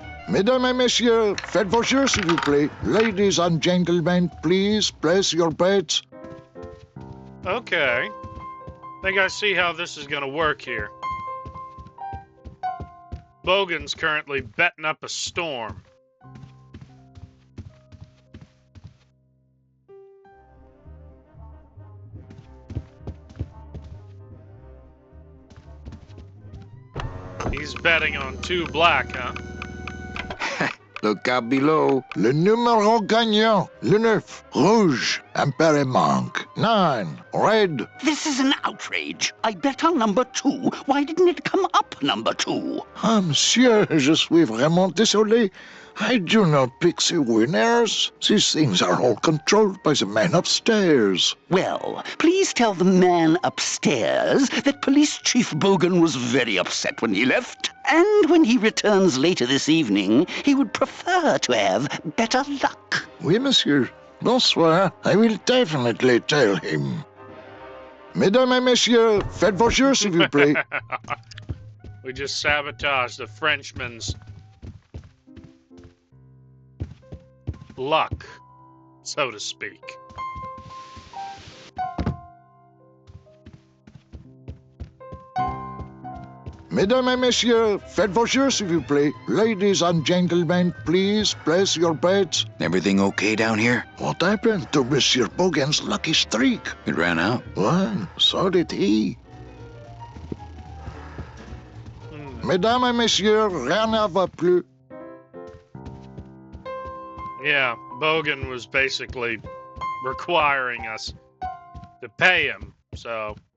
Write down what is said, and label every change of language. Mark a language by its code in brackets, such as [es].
[fr] Mesdames et messieurs, faites vos jeux, s'il vous plaît. [en] Ladies and gentlemen, please place your bets. Okay. Think I see how this is gonna work here. Bogan's currently betting up a storm. He's betting on 2 black, huh? Look out below. [fr] Le numéro gagnant, le 9, rouge, impair et manque. [en] 9, red. This is an outrage. I bet on number 2. Why didn't it come up number 2? [fr] Ah, monsieur, je suis vraiment désolé. [en] I do not pick the winners. These things are all controlled by the man upstairs. Well, please tell the man upstairs that Police Chief Bogan was very upset when he left. And when he returns later this evening, he would prefer to have better luck. [fr] Oui, monsieur. Bonsoir. [en] I will definitely tell him. [fr] Mesdames et messieurs, faites vos jeux, s'il vous plaît. [en] We just sabotaged the Frenchman's luck, so to speak. [fr] Mesdames et messieurs, faites vos jeux, s'il vous plaît. [en] Ladies and gentlemen, please place your bets. Everything okay down here? What happened to Monsieur Bogan's lucky streak? It ran out. Well, so did he. [fr] Mesdames et messieurs, rien ne va plus. [en] Yeah, Bogan was basically requiring us to pay him, so...